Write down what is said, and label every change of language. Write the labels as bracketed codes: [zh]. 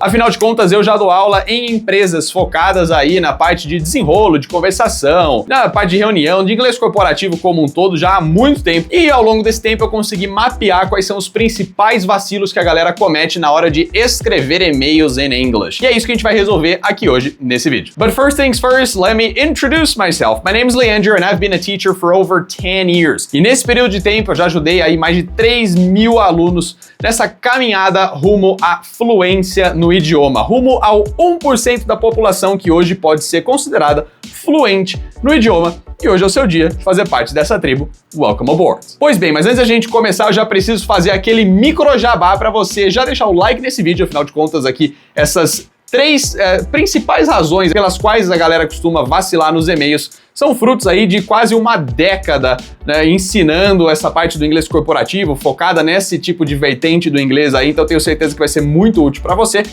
[pt] Afinal de contas, eu já dou aula em empresas focadas aí na parte de desenrolo, de conversação, na parte de reunião, de inglês corporativo como um todo já há muito tempo. E ao longo desse tempo eu consegui mapear quais são os principais vacilos que a galera comete na hora de escrever e-mails em English. E é isso que a gente vai resolver aqui hoje nesse vídeo. [en] But first things first, let me introduce myself. My name is Leandro and I've been a teacher for over 10 years. [pt] E nesse período de tempo eu já ajudei aí mais de 3.000 alunos nessa caminhada rumo à fluência no idioma, rumo ao 1% da população que hoje pode ser considerada fluente no idioma. E hoje é o seu dia de fazer parte dessa tribo. [en] Welcome aboard! [pt] Pois bem, mas antes da gente começar, eu já preciso fazer aquele micro jabá para você já deixar o like nesse vídeo, afinal de contas aqui, essas três principais razões pelas quais a galera costuma vacilar nos e-mails são frutos aí de quase uma década, né, ensinando essa parte do inglês corporativo, focada nesse tipo de vertente do inglês aí, então eu tenho certeza que vai ser muito útil para você.